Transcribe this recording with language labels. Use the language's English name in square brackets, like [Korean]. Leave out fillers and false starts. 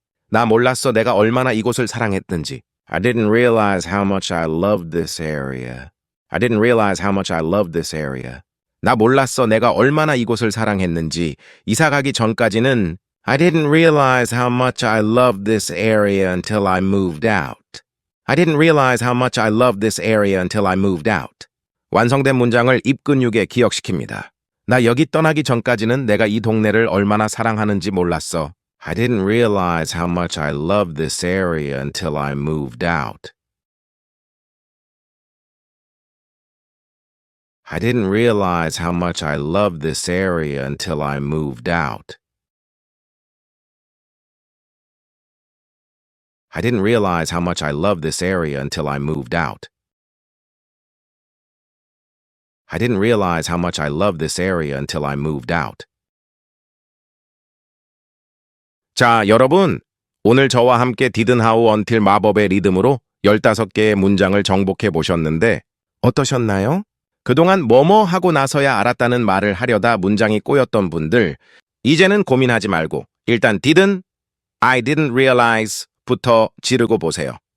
[Korean] 나 몰랐어 내가 얼마나 이곳을 사랑했는지. [English] I didn't realize how much I loved this area. I didn't realize how much I loved this area. [Korean] 나 몰랐어 내가 얼마나 이곳을 사랑했는지. 이사 가기 전까지는 [English] I didn't realize how much I loved this area until I moved out. I didn't realize how much I loved this area until I moved out. [Korean] 완성된 문장을 입 근육에 기억시킵니다. 나 여기 떠나기 전까지는 내가 이 동네를 얼마나 사랑하는지 몰랐어. [English] I didn't realize how much I loved this area until I moved out. I didn't realize how much I loved this area until I moved out. I didn't realize how much I loved this area until I moved out. I didn't realize how much I loved this area until I moved out. [Korean] 자, 여러분. 오늘 저와 함께 Didn't How Until 마법의 리듬으로 15개의 문장을 정복해 보셨는데 어떠셨나요? 그동안 뭐뭐 하고 나서야 알았다는 말을 하려다 문장이 꼬였던 분들, 이제는 고민하지 말고 일단 [English] I didn't realize [Korean] 부터 지르고 보세요.